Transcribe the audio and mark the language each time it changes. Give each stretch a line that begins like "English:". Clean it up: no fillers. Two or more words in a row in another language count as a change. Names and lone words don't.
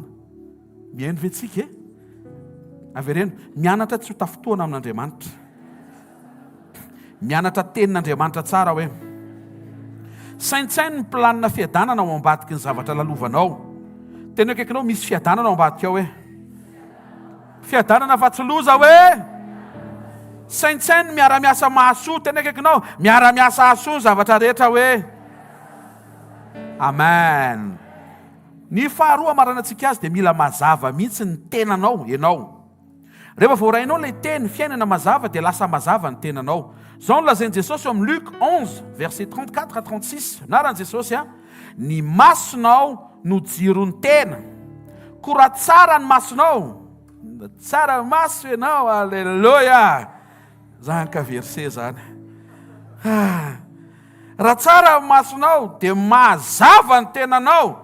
Malagasy: mihaino ve tsika avereno mianatra tsy ho tafitohana amin'Andriamanitra mianatra tenin'Andriamanitra tsara hoe saintsainy ny planina fiadanana ao ambadiky ny zavatra lalovanao teny akaikinao misy fiadanana ao ambadika ao hoe fiadanana fa tsy loza hoe saintsainy miara-miasa mahasoa teny akaikinao miara-miasa hasoa zavatra rehetra hoe Amen. Ny faharoa amaranantsika azy dia mila mazava mihitsy ny tenanao ianao. Rehefa voarainao ilay teny fiainana mazava dia lasa mazava ny tenanao. Zao nolazainy Jesosy eo amin'ny Luc 11 verset 34 à 36. Naran'i Jesosy ny masonao no jirony tena. Ko raha tsara ny masonao, tsara maso ianao, alleluia. Zanaka verset zany. Raha tsara ny masonao dia mazava ny tenanao.